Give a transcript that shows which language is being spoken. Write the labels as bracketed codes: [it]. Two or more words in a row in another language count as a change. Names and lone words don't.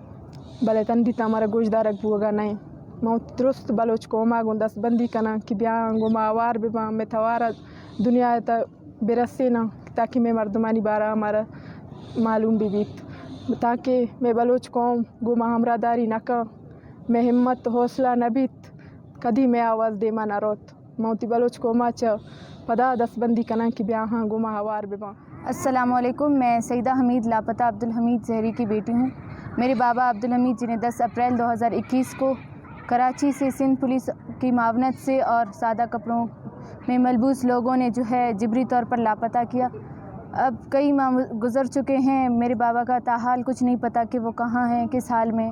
[bal] بلے تندی تا ہمارا گوشدارگ بوگا نہیں ما درست بلوچ قوما گون دست بندی کنا کہ بیاں گو ما آوار بباں میں توارا دنیا تا برسے نا تاکہ میں مردمانی بارا ہمارا معلوم بھی بیت تاکہ میں بلوچ قوم گو ما ہمراہ داری نکا میں ہمت حوصلہ نہ بیت کدی میں آواز دیما نہ روت موتی بلوچ قوما چا پدا دست بندی کنا کہ بیاں ہاں گو ما آوار بباں۔ [ur] السلام علیکم، میں سیدہ حمید لاپتہ عبدالحمید زہری کی بیٹی ہوں۔ میرے بابا عبدالحمید جنہیں 10 اپریل 2021 کو کراچی سے سندھ پولیس کی معاونت سے اور سادہ کپڑوں میں ملبوس لوگوں نے جو ہے جبری طور پر لاپتہ کیا۔ اب کئی ماہ گزر چکے ہیں، میرے بابا کا تاحال کچھ نہیں پتہ کہ وہ کہاں ہیں، کس حال میں۔